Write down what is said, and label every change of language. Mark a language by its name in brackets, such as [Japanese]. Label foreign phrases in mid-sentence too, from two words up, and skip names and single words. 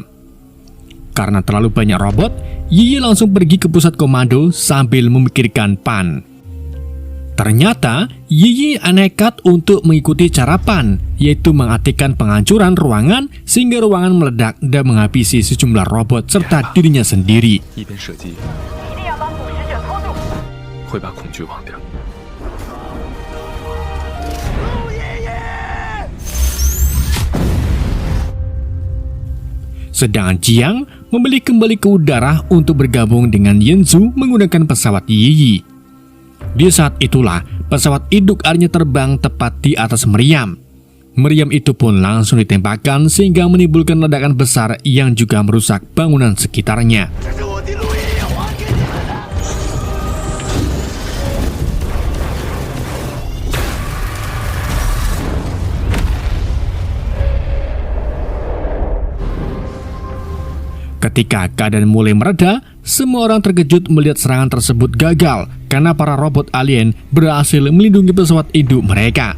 [Indonesian] Karena terlalu banyak robot, Yi Yi langsung pergi ke pusat komando sambil memikirkan Pan. Ternyata, Yi Yi nekat untuk mengikuti cara Pan, yaitu mengaktifkan penghancuran ruangan sehingga ruangan meledak dan menghabisi sejumlah robot serta dirinya sendiri. [Chinese] 一边射击，会把恐惧忘掉。 [Indonesian] Sedangkan Jiang memilih kembali ke udara untuk bergabung dengan Yanzu menggunakan pesawat Yi Yi. Di saat itulah, pesawat induk alien terbang tepat di atas meriam. Meriam itu pun langsung ditembakkan sehingga menimbulkan ledakan besar yang juga merusak bangunan sekitarnya. [Chinese] 这是我的路也还给你们了。 [Indonesian] Ketika keadaan mulai mereda, semua orang terkejut melihat serangan tersebut gagal karena para robot alien berhasil melindungi pesawat induk mereka.